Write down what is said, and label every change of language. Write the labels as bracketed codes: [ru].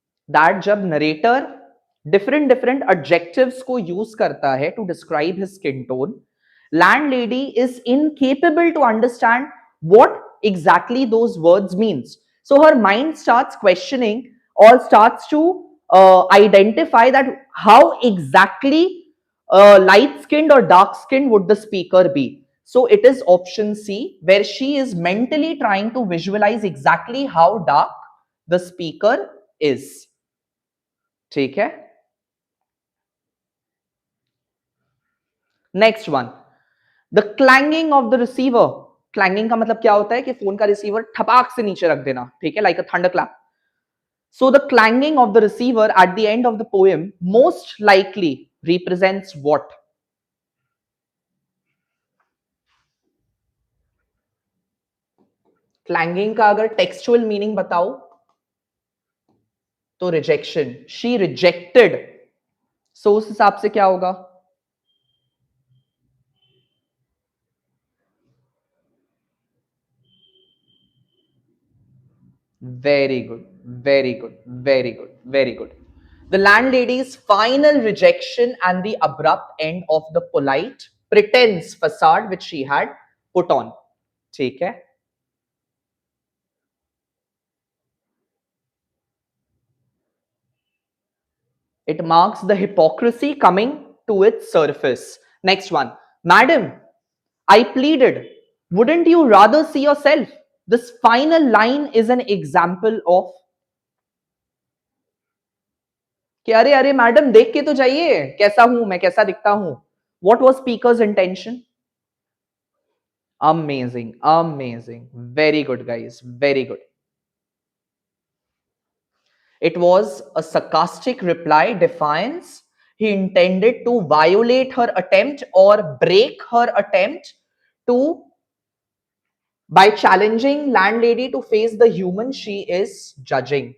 [en] that [hi] जब [en] narrator different different adjectives [hi] को use करता है [en] To describe his skin tone, landlady is incapable to understand what exactly those words means. So her mind starts questioning or starts to identify that how exactly light skinned or dark skinned would the speaker be. So it is option C, where she is mentally trying to visualize exactly how dark the speaker is. [hi] ठीक है? [en] Next one, the clanging of the receiver. [hi] Clanging का मतलब क्या होता है कि phone का receiver ठपाक से नीचे रख देना, ठीक है, [en] like a thunderclap. So the clanging of the receiver at the end of the poem most likely represents what? [hi] Clanging का अगर textual meaning बताओ तो rejection. [en] She rejected. [hi] So उस हिसाब से क्या होगा? [en] Very good, very good, very good, very good. The landlady's final rejection and the abrupt end of the polite pretense facade which she had put on. [hi] ठीक है? [en] It marks the hypocrisy coming to its surface. Next one. Madam, I pleaded, wouldn't you rather see yourself? This final line is an example of [hi] कि अरे अरे madam देख के तो जाइए कैसा हूं मैं, कैसा दिखता हूं. [en] What was speaker's intention? Amazing, amazing. Very good, guys. Very good. It was a sarcastic reply, defiance. He intended to violate her attempt or break her attempt to by challenging landlady to face the human she is judging.